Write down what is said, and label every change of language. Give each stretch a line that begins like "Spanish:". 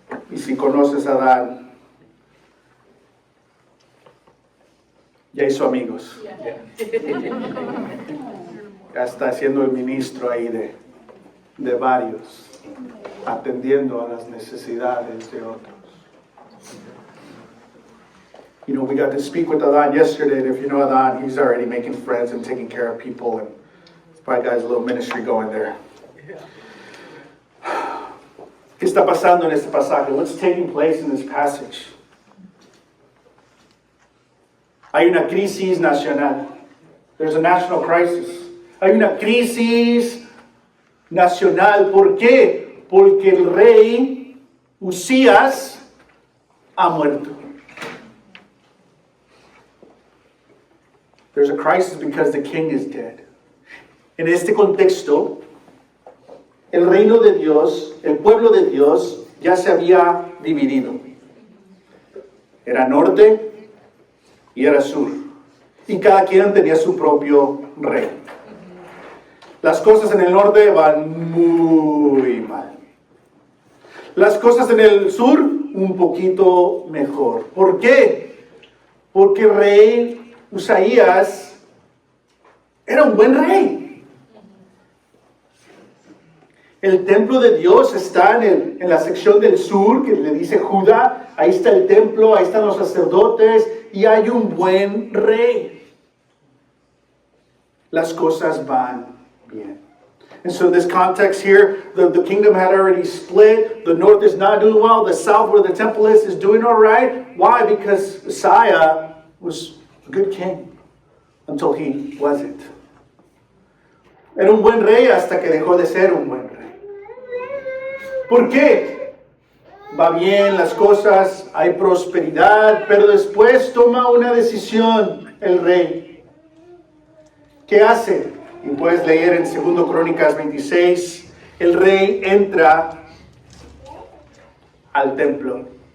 Spanish: Y si conoces a Adán, ya hizo amigos. Ya está siendo el ministro ahí de varios, atendiendo a las necesidades de otros.
English: You know, we got to speak with Adán yesterday, and if you know Adán, he's already making friends and taking care of people, and he's probably got his little ministry going there.
Spanish: ¿Qué está pasando en este pasaje?
English: What's taking place in this passage?
Spanish: Hay una crisis nacional.
English: There's a national crisis.
Spanish: Hay una crisis nacional. ¿Por qué? Porque el rey Usías ha muerto.
English: There's a crisis because the king is dead.
Spanish: En este contexto, el reino de Dios, el pueblo de Dios, ya se había dividido. Era norte y era sur. Y cada quien tenía su propio rey. Las cosas en el norte van muy mal. Las cosas en el sur un poquito mejor. ¿Por qué? Porque el rey Usaías era un buen rey. El templo de Dios está en la sección del sur, que le dice Judá. Ahí está el templo, ahí están los sacerdotes, y hay un buen rey. Las cosas van bien.
English: And so in this context here, the kingdom had already split. The north is not doing well. The south, where the temple is doing all right. Why? Because Uzziah was a good king until he wasn't.
Spanish: Era un buen rey hasta que dejó de ser un buen rey. ¿Por qué? Va bien las cosas, hay prosperidad, pero después toma una decisión el rey. ¿Qué hace? Y puedes leer en 2 Crónicas 26, el rey entra al templo.